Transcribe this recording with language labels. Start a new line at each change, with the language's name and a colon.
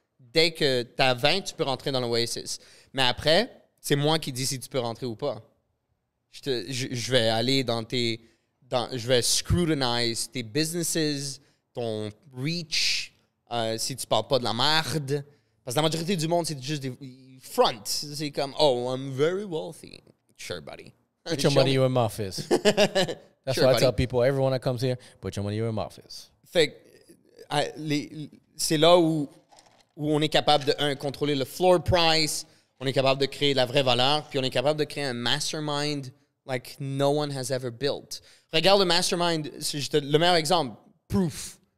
French: Dès que tu as 20, tu peux rentrer dans l'Oasis. Mais après, c'est moi qui dis si tu peux rentrer ou pas. Je vais aller je vais scrutinize tes businesses, ton reach, si tu parles pas de la merde. Parce que la majorité du monde, c'est juste des front. C'est comme,
English: oh, I'm very wealthy. Sure, buddy. Put your money in my office. That's Sure, what I buddy. tell people. Everyone that comes here, put your money in my office.
French: Fait que, c'est là où on est capable de, contrôler le floor price, on est capable de créer la vraie valeur, puis on est capable de créer un mastermind
English: like no one has ever built.
French: Regarde le mastermind, c'est juste le meilleur exemple, Proof.